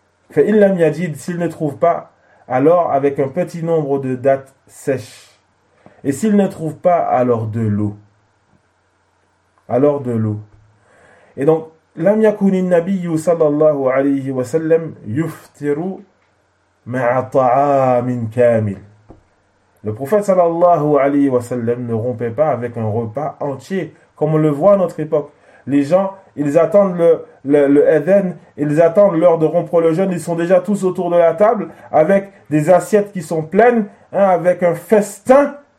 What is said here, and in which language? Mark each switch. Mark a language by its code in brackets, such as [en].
[ar] Fa in lam yajid, [fr] s'il ne trouve pas, alors avec un petit nombre de dattes sèches. Et s'il ne trouve pas, alors de l'eau. Alors de l'eau. Et donc, [ar] لم يكن النبي صلى الله عليه وسلم يفطر مع طعام كامل. [fr] Le prophète صلى الله عليه وسلم ne rompait pas avec un repas entier, comme on le voit à notre époque. Les gens, ils attendent le Eden, ils attendent l'heure de rompre le jeûne, ils sont déjà tous autour de la table avec des assiettes qui sont pleines, avec un festin.